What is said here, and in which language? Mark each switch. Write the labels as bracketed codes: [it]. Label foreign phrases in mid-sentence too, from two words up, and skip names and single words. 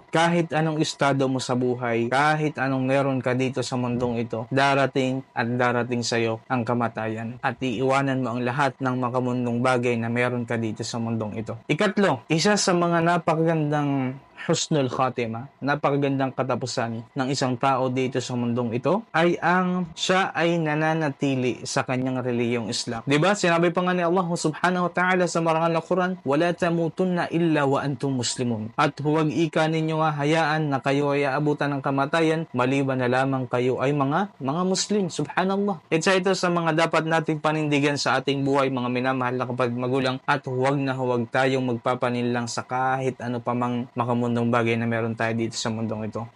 [tl] Kahit anong estado mo sa buhay, kahit anong meron ka dito sa mundong ito, darating at darating sa'yo ang kamatayan at iiwanan mo ang lahat ng makamundong bagay na meron ka dito sa mundong ito. Ikatlo, isa sa mga napakagandang [ar] حسن الخاتمة, [tl] napakagandang katapusan ng isang tao dito sa mundong ito ay siya ay nananatili sa kanyang reliyong Islam. Diba? Sinabi pa nga ni Allah [ar] سبحانه وتعالى [tl] sa marangal na Quran, [ar] ولا تموتن إلا وأنتم مسلمون. [tl] At huwag ika ninyo hayaan na kayo ay aabutan ng kamatayan maliban na lamang kayo ay mga Muslim. [ar] Subhanallah. [tl] Isa ito sa mga dapat nating panindigan sa ating buhay mga minamahal na kapatid magulang, at huwag tayong magpapaninlang sa kahit ano pa mang makamundong bagay na meron tayo dito sa mundong ito.